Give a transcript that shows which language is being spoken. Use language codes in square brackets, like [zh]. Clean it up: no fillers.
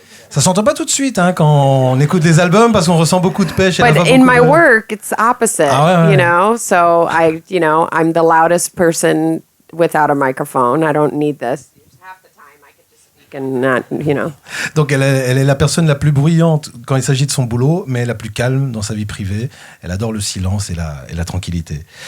[fr] Ça s'entend pas tout de suite hein, quand on écoute des albums parce qu'on ressent beaucoup de pêche. [en] But in my work, it's opposite, [fr] Ah, ouais. [en] you know? So I'm the loudest person without a microphone. I don't need this. Half the time I could just speak and not, [fr] Donc elle est la personne la plus bruyante quand il s'agit de son boulot, mais la plus calme dans sa vie privée. Elle adore le silence et la tranquillité.